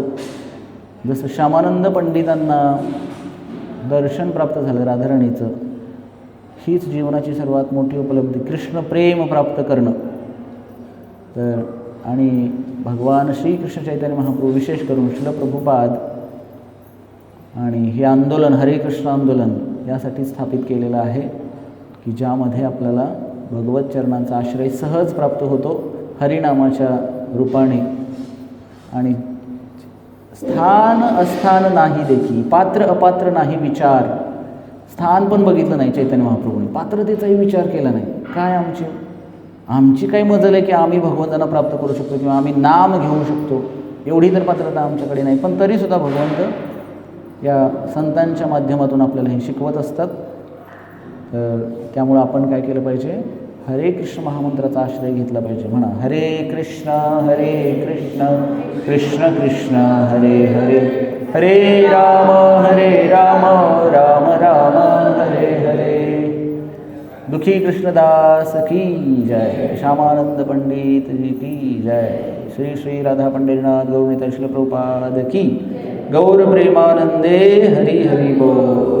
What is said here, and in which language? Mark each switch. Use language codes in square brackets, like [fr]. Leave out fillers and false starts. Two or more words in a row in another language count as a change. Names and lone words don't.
[mr] जसं श्यामानंद पंडितांना दर्शन प्राप्त झालं राधाराणीचं, हीच जीवनाची सर्वात मोठी उपलब्धी, कृष्ण प्रेम प्राप्त करणं. तर आणि भगवान श्रीकृष्ण चैतन्य महाप्रभू, विशेष करून श्रील प्रभुपाद आणि हे आंदोलन हरे कृष्ण आंदोलन यासाठी स्थापित केलेलं आहे की ज्यामध्ये आपल्याला भगवत चरणांचा आश्रय सहज प्राप्त होतो हरिनामाच्या रूपाने. आणि स्थान अस्थान नाही देखी, पात्र अपात्र नाही विचार. स्थान पण बघितलं नाही चैतन्य महाप्रभूंनी, पात्रतेचाही विचार केला नाही. काय आमची काय मजल आहे की आम्ही भगवंतांना प्राप्त करू शकतो किंवा आम्ही नाम घेऊ शकतो, एवढी तर पात्रता आमच्याकडे नाही. पण तरीसुद्धा भगवंत या संतांच्या माध्यमातून आपल्याला हे शिकवत असतात. तर त्यामुळं आपण काय केलं पाहिजे, हरे कृष्ण महामंत्राचा आश्रय घेतला पाहिजे. म्हणा हरे कृष्ण कृष्ण कृष्ण हरे हरे, हरे राम राम राम हरे हरे. [hi] दुखी कृष्णदास की जय, श्यामानंद पंडित जी की जय, श्री श्री राधा पंडितनाथ गौरनीता श्रील प्रभुपाद की, गौर प्रेमानंदे हरि हरि बोल.